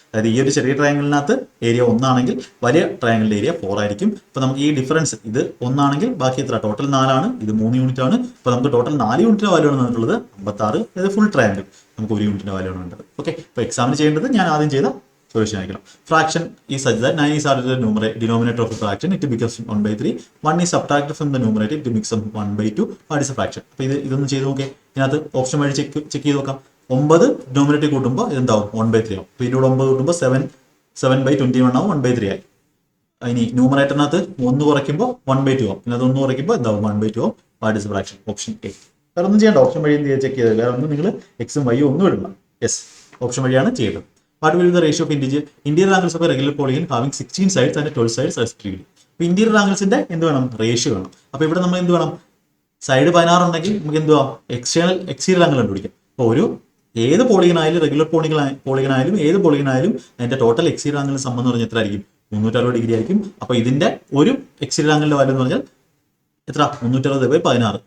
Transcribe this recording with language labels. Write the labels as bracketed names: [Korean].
[Malayalam] അതായത് ഈ ഒരു ചെറിയ ട്രയാങ്കിളിനകത്ത് ഏരിയ 1 ആണെങ്കിൽ വലിയ ട്രയാങ്കിളിന്റെ ഏരിയ 4 ആയിരിക്കും. അപ്പോൾ നമുക്ക് ഈ ഡിഫറൻസ്, ഇത് 1 ആണെങ്കിൽ ബാക്കി എത്ര, ടോട്ടൽ 4 ആണ്, ഇത് 3 യൂണിറ്റ് ആണ്. അപ്പോൾ നമുക്ക് ടോട്ടൽ 4 യൂണിറ്റിന്റെ വാല്യൂ ആണ് തന്നിട്ടുള്ളത് 56. അതായത് ഫുൾ ട്രയാങ്കിൾ നമുക്ക് 1 യൂണിറ്റിന്റെ വാല്യൂ ആണ് വേണ്ടത്. ഓക്കെ, അപ്പോൾ എക്സാമിന് ചെയ്യേണ്ടത് ഞാൻ ആദ്യം ചെയ്ത സൊല്യൂഷൻ ആയിരിക്കണം. [English] Fraction is such that 9 is added to the denominator of the fraction, it becomes 1/3. 1 is subtracted from the numerator, it becomes 1/2. What is a fraction? [Malayalam] അപ്പോൾ ഇതൊന്നും ചെയ്ത് നോക്കിയേ. ഇതിനകത്ത് ഓപ്ഷൻ വഴി ചെക്ക് ചെയ്ത് നോക്കാം. 9 ഡിനോമിനേറ്റർ കൂട്ടുമ്പോൾ ഇതെന്താവും, 1/3 ആവും. അപ്പോൾ ഇതിലൂടെ 9 കൂട്ടുമ്പോൾ 7/21 ആവും, 1/3 ആയി. ഇനി ന്യൂമറേറ്ററിനകത്ത് 1 കുറയ്ക്കുമ്പോൾ 1/2 ആവും. പിന്നെ അത് 1 കുറയ്ക്കുമ്പോൾ എന്താവും, 1/2 ആവും. [English] what is fraction, [Malayalam] option A. വേറെ ഒന്നും ചെയ്യേണ്ട, ഓപ്ഷൻ വഴി ചെക്ക് ചെയ്തത്, വേറെ ഒന്നും നിങ്ങൾ എക്സും വൈയും ഒന്നും ഇടണം. യെസ്, ഓപ്ഷൻ വഴിയാണ് ചെയ്യേണ്ടത്. [English] What will be the ratio of interior angles of a regular polygon having 16 sides and 12 sides respectively? [Malayalam] അപ്പോൾ ഇന്റീരിയർ ആംഗിൾസിന്റെ എന്ത് വേണം, റേഷ്യോ വേണം. അപ്പോൾ ഇവിടെ നമ്മൾ എന്ത് വേണം, സൈഡ് 16 ഉണ്ടെങ്കിൽ നമുക്ക് എന്തുവാ, എക്സ്റ്റീരിയർ ആംഗിൾ കണ്ടുപിടിക്കാം. അപ്പോൾ ഒരു ഏത് പോളിഗൺ ആയാലും, റെഗുലർ പോളിഗൺ ആയാലും ഏത് പോളിഗൺ ആയാലും അതിന്റെ ടോട്ടൽ എക്സ്റ്റീരിയർ ആംഗിൾ സം എന്ന് പറഞ്ഞാൽ എത്ര ആയിരിക്കും, 360 ഡിഗ്രി ആയിരിക്കും. അപ്പോൾ ഇതിന്റെ ഒരു എക്സ്റ്റീരിയർ ആംഗിളിന്റെ വാല്യൂ എന്ന് പറഞ്ഞാൽ എത്ര, 360/16.